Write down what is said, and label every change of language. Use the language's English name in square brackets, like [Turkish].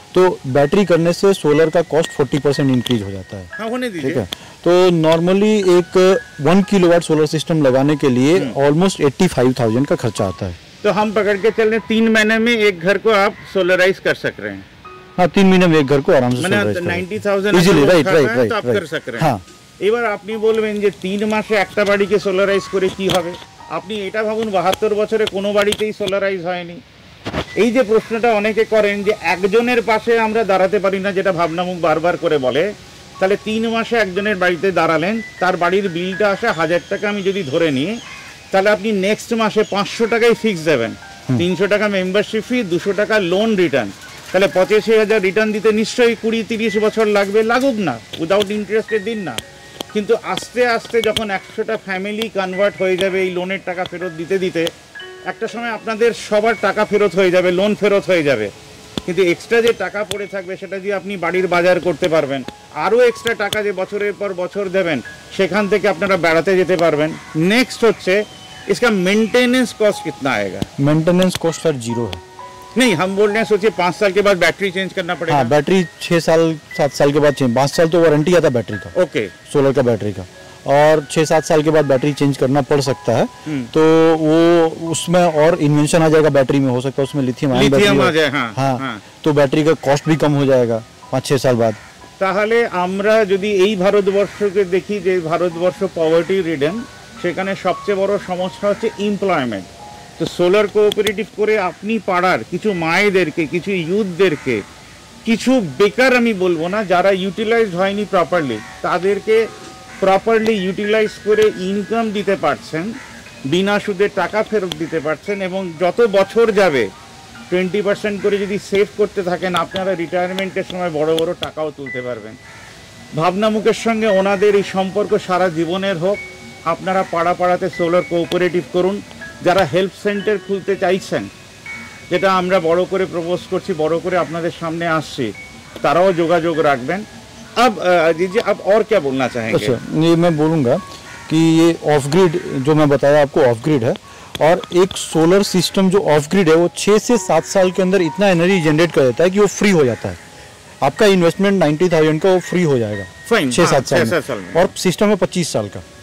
[Hindi] तो बैटरी करने से सोलर का कॉस्ट 40% इंक्रीज हो जाता है। हाँ, होने दीजिए। ठीक है, तो नॉर्मली एक 1 किलोवाट सोलर सिस्टम लगाने के लिए ऑलमोस्ट 85,000 का खर्चा आता है। तो हम पकड़ के चल रहे हैं 3 महीने में एक घर को आप सोलराइज कर सक रहे हैं। हाँ, 3 महीने में एक घर को आराम से सोलराइज कर 90,000 इजीली। राइट, तो आप कर सक रहे हैं। हाँ। [Bangla] এবার আপনি বলবেন যে 3 মাসে একটা বাড়িকে সোলারাইজ করে কি হবে? আপনি এটা ভাবুন 72 বছরে কোনো বাড়িতেই সোলারাইজ হয়নি। এই যে প্রশ্নটা অনেকে করেন যে একজনের পাশে আমরা দাঁড়াতে পারি না, যেটা ভাবনামুখ বারবার করে বলে, তাহলে 3 মাসে একজনের বাড়িতে দাঁড়ালেন, তার বাড়ির বিলটা আসে 1000 টাকা আমি যদি ধরে নিই, তাহলে আপনি নেক্সট মাসে 500 টাকাই ফিক্স দেবেন, 300 টাকা মেম্বারশিপ ফি, 200 টাকা লোন রিটার্ন, তাহলে 85,000 রিটার্ন দিতে নিশ্চয়ই 20-30 বছর লাগবে, লাগুক না, উইদাউট ইন্টারেস্টের দিন না। কিন্তু আস্তে আস্তে যখন 100টা ফ্যামিলি কনভার্ট হয়ে যাবে এই লোনের টাকা ফেরত দিতে দিতে, একটা সময় আপনাদের সবার টাকা ফেরত হয়ে যাবে, লোন ফেরত হয়ে যাবে, কিন্তু এক্সট্রা যে টাকা পড়ে থাকবে সেটা দিয়ে আপনি বাড়ির বাজার করতে পারবেন, আরও এক্সট্রা টাকা যে বছরের পর বছর দেবেন সেখান থেকে আপনারা বেড়াতে যেতে পারবেন। নেক্সট হচ্ছে [Hindi] इसका मेंटेनेंस कॉस्ट कितना आएगा? मेंटेनेंस कॉस्ट सर 0 है। नहीं, हम बोल रहे हैं सोचिए 5 साल के बाद बैटरी चेंज करना पड़ेगा। हाँ, बैटरी 6 साल 7 साल के बाद चेंज, 5 साल तो वारंटी आता है बैटरी का। ओके। सोलर का बैटरी का, और 6-7 साल के बाद बैटरी चेंज करना पड़ सकता है। तो वो उसमें और इन्वेंशन आ जाएगा बैटरी में, हो सकता है उसमें लिथियम आ जाए। हाँ, तो बैटरी का कॉस्ट भी कम हो जाएगा 5-6 साल बाद। [Bangla] তাহলে আমরা যদি এই ভারতবর্ষকে দেখি যে ভারতবর্ষ পভার্টি রিডেন, সেখানে সবচেয়ে বড় সমস্যা হচ্ছে এমপ্লয়মেন্ট। তো সোলার কোঅপারেটিভ করে আপনি পাড়ার কিছু মায়েদেরকে, কিছু ইউথদেরকে, কিছু বেকার আমি বলবো না, যারা ইউটিলাইজ হয়নি প্রপারলি, তাদেরকে প্রপারলি ইউটিলাইজ করে ইনকাম দিতে পারছেন, বিনা সুদে টাকা ফেরত দিতে পারছেন, এবং যত বছর যাবে 20% করে যদি সেভ করতে থাকেন, আপনারা রিটায়ারমেন্টের সময় বড় বড় টাকাও তুলতে পারবেন। ভাবনামুখের সঙ্গে ওনাদের এই সম্পর্ক সারা জীবনের হোক। আপনারা পাড়া পাড়াতে সোলার কোঅপারেটিভ করুন। যারা হেল্প সেন্টার খুলতে চাইছেন, যেটা আমরা বড় করে প্রপোজ করছি, বড় করে আপনাদের সামনে আসছি, তারাও যোগাযোগ রাখবেন। [Hindi] अब दीजिए, अब और क्या बोलना चाहेंगे? अच्छा, ये मैं बोलूँगा कि ये ऑफ ग्रिड जो मैं बताया आपको ऑफ ग्रिड है, और एक सोलर सिस्टम जो ऑफ ग्रिड है वो 6 से 7 साल के अंदर इतना एनर्जी जनरेट कर देता है कि वो फ्री हो जाता है। आपका इन्वेस्टमेंट 90,000 का वो फ्री हो जाएगा 6-7 साल में, और सिस्टम है 25 साल का।